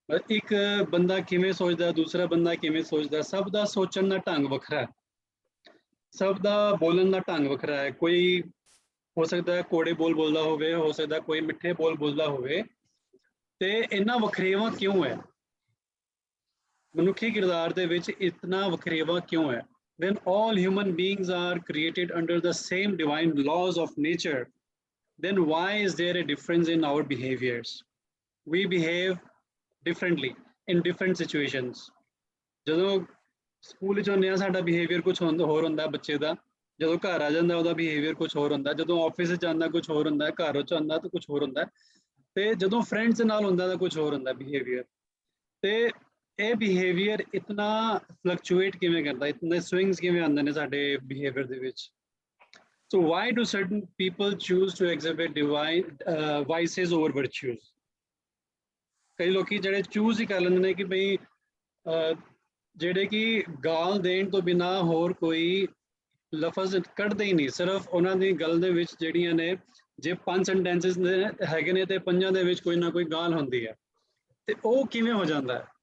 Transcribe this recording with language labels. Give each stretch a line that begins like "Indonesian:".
Punjabi: ਇੱਕ ਬੰਦਾ ਕਿਵੇਂ ਸੋਚਦਾ, ਦੂਸਰਾ ਬੰਦਾ ਕਿਵੇਂ ਸੋਚਦਾ, ਸਭ ਦਾ ਸੋਚਣ ਦਾ ਢੰਗ ਵੱਖਰਾ ਹੈ, ਸਭ ਦਾ ਬੋਲਣ ਦਾ ਢੰਗ ਵੱਖਰਾ ਹੈ। ਕੋਈ ਹੋ ਸਕਦਾ ਹੈ ਕੋੜੇ ਬੋਲ ਬੋਲਦਾ ਹੋਵੇ, ਹੋ ਸਕਦਾ ਕੋਈ ਮਿੱਠੇ ਬੋਲ ਬੋਲਦਾ ਹੋਵੇ, ਤੇ ਇਹਨਾਂ ਵਖਰੇਵਾਂ ਕਿਉਂ ਹੈ? ਮਨੁੱਖੀ ਕਿਰਦਾਰ ਦੇ ਵਿੱਚ ਇਤਨਾ ਵਖਰੇਵਾ ਕਿਉਂ ਹੈ?
English: When all human beings are created under the same divine laws of nature, then why is there a difference in our behaviors? We behave differently in different situations.
Punjabi: ਜਦੋਂ ਸਕੂਲ ਵਿੱਚ ਹੁੰਦੇ ਆ ਸਾਡਾ ਬਿਹੇਵੀਅਰ ਕੁਝ ਹੋਰ ਹੁੰਦਾ ਬੱਚੇ ਦਾ, ਜਦੋਂ ਘਰ ਆ ਜਾਂਦਾ ਉਹਦਾ ਬਿਹੇਵੀਅਰ ਕੁਝ ਹੋਰ ਹੁੰਦਾ, ਜਦੋਂ ਆਫਿਸ ਵਿੱਚ ਜਾਂਦਾ ਕੁਝ ਹੋਰ ਹੁੰਦਾ, ਘਰ ਵਿੱਚ ਆਉਂਦਾ ਤਾਂ ਕੁਝ ਹੋਰ ਹੁੰਦਾ, ਤੇ ਜਦੋਂ ਫਰੈਂਡਸ ਨਾਲ ਹੁੰਦਾ ਤਾਂ ਕੁਝ ਹੋਰ ਹੁੰਦਾ ਬਿਹੇਵੀਅਰ। ਤੇ ਇਹ ਬਿਹੇਵੀਅਰ ਇਤਨਾ ਫਲਕਚੁਏਟ ਕਿਵੇਂ ਕਰਦਾ, ਇਤਨੇ ਸਵਿੰਗਸ ਕਿਵੇਂ ਆਉਂਦੇ ਨੇ ਸਾਡੇ ਬਿਹੇਵੀਅਰ ਦੇ ਵਿੱਚ?
English: So why do certain people choose to exhibit vices over virtues?
Punjabi: ਕਈ ਲੋਕੀ ਜਿਹੜੇ ਚੂਜ਼ ਹੀ ਕਰ ਲੈਂਦੇ ਨੇ ਕਿ ਬਈ ਜਿਹੜੇ ਕਿ ਗਾਲ ਦੇਣ ਤੋਂ ਬਿਨਾਂ ਹੋਰ ਕੋਈ ਲਫ਼ਜ਼ ਕੱਢਦੇ ਹੀ ਨਹੀਂ, ਸਿਰਫ ਉਹਨਾਂ ਦੀ ਗੱਲ ਦੇ ਵਿੱਚ ਜਿਹੜੀਆਂ ਨੇ, ਜੇ 5 ਸੈਂਟੈਂਸਸ ਹੈਗੇ ਨੇ ਤੇ 5 ਦੇ ਵਿੱਚ ਕੋਈ ਨਾ ਕੋਈ ਗਾਲ ਹੁੰਦੀ ਹੈ, ਤੇ ਉਹ ਕਿਵੇਂ ਹੋ ਜਾਂਦਾ ਹੈ?